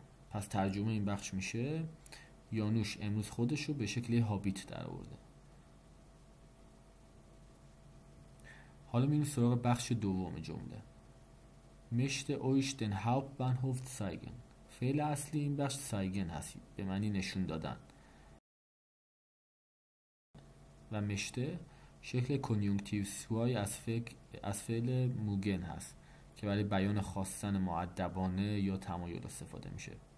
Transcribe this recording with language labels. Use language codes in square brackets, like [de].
[fa] پس ترجمه این بخش میشه یانوش امروز خودش رو به شکل هابیت در آورده. حالا میریم سراغ بخش دوم جمله. [de] möchte euch den Hauptbahnhof zeigen. [fa] فعل اصلی این بخش zeigen هست به معنی نشون دادن و مشته شکل کنیونکتیو سوای از فعل موگن هست که برای بیان خواستن مؤدبانه یا تمایل استفاده میشه.